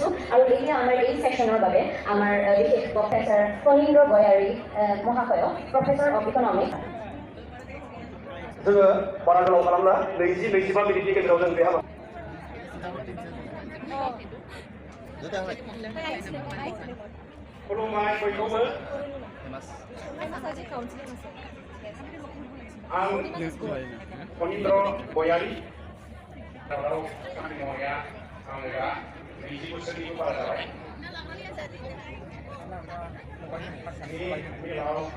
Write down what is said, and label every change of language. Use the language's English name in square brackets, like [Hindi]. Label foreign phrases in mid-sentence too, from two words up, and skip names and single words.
[Assamese] আৰু এতিয়া আমাৰ এই সেশনৰ বাবে আমাৰ বিশেষ প্ৰফেসৰ ফণীন্দ্ৰ গয়াৰী মহাশয় [English] professor of economics [Bodo] जोङो बारा गोलाव खालामला 20-25 मिनिटनि गेजेराव जों बे हाबा खुलुमबाय बयखौबो आं फणीन्द्र गयारी दावराव खामानि मावनाया आङो दा 20 बोसोरनिबो बारा जाबाय बे मेलाव